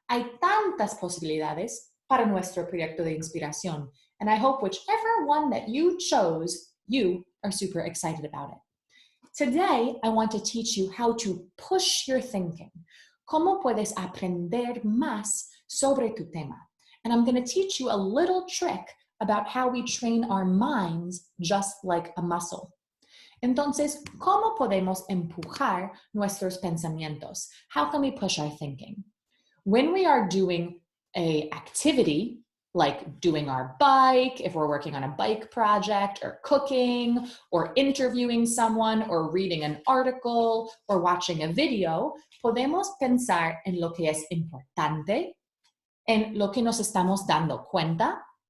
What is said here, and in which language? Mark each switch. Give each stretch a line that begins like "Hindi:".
Spanish: Hay tantas posibilidades para nuestro proyecto de inspiración.
English: And I hope whichever one that you chose, you are super excited about it. Today, I want to teach you how to push your thinking.
Spanish: Cómo puedes aprender más sobre tu tema.
English: And I'm going to teach you a little trick about how we train our minds just like a muscle.
Spanish: Entonces, ¿cómo podemos empujar nuestros pensamientos?
English: How can we push our thinking? When we are doing an activity, like doing our bike, if we're working on a bike project, or cooking, or interviewing someone, or reading an article, or watching a video,
Spanish: podemos pensar en lo que es importante, en lo que nos estamos dando cuenta,